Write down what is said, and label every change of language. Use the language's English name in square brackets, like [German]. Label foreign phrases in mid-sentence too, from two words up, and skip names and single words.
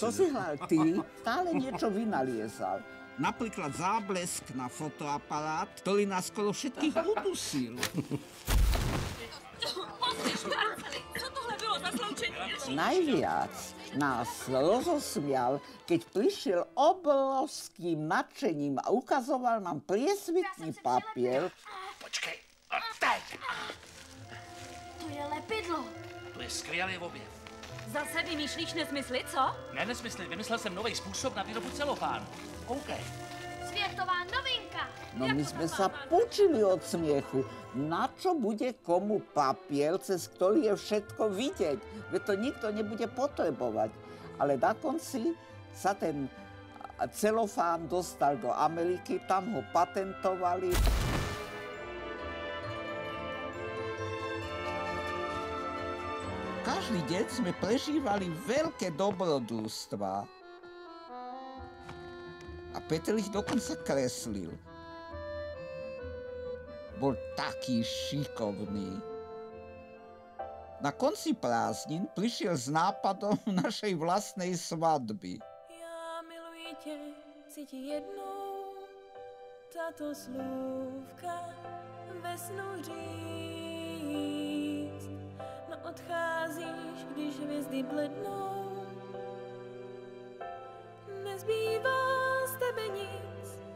[Slovak] To si hral ty, stále niečo vynaliezal. Napríklad záblesk na fotoaparát, ktorý nás skoro všetkých udusil. [Czech] Co tohle bylo za sloučení? [Slovak] Najviac nás rozosmial, keď prišiel obrovským nadšením a ukazoval nám priesvitný papier. [Czech] Počkej, a teď! To je lepidlo. To je skvělý objev. Zase vymýšlíš nesmysly, co? Ne nesmysly, vymyslel jsem nový způsob na výrobu celofánu. Koukej. Světová novinka. [Slovak] No my sme sa počili od smiechu. Na čo bude komu papier, cez ktorý je všetko vidieť? Veď to nikto nebude potrebovať. Ale na konci sa ten celofán dostal do Ameriky, tam ho patentovali. Každý deň sme prežívali veľké dobrodružstvá. A Peter ich dokonca kreslil. Bol taký šikovný. Na konci prázdnin prišiel s nápadom našej vlastnej svadby. [Czech] Já miluji tě, chci ti jednou tato slůvka ve snu říct. No odcházíš, když hvězdy blednou, nezbývá z tebe nic.